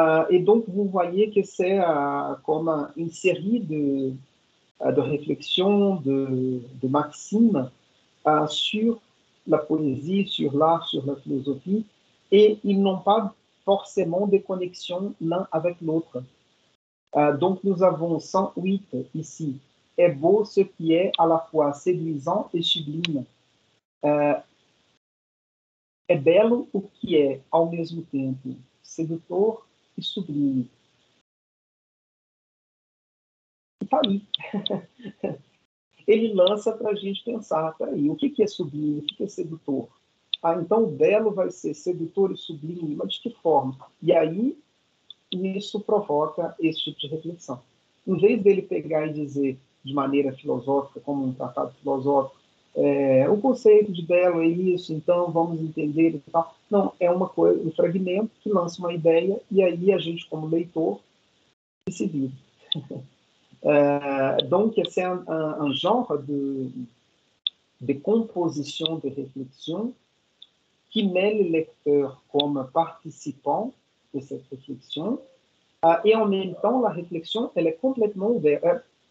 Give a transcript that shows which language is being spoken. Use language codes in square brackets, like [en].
[fr] Et donc, vous voyez que c'est comme une série de réflexions, de maximes sur la poésie, sur l'art, sur la philosophie, et ils n'ont pas forcément de connexion l'un avec l'autre. Donc, nous avons 108 ici. Est beau ce qui est à la fois séduisant et sublime. [pt] É belo o que é, ao mesmo tempo, sedutor e sublime. E tá aí. Ele lança para a gente pensar, peraí, o que é sublime, o que é sedutor? Então o belo vai ser sedutor e sublime, mas de que forma? E aí, isso provoca esse tipo de reflexão. Em vez dele pegar e dizer de maneira filosófica, como um tratado filosófico, o conceito de belo é isso, então vamos entender e tal. Não, é uma coisa, um fragmento que lança uma ideia e aí a gente, como leitor, se vira. [fr] Donc, c'est un genre de composition, de réflexion qui met le lecteur comme participant de cette réflexion et en même temps, la réflexion, elle est complètement ouverte.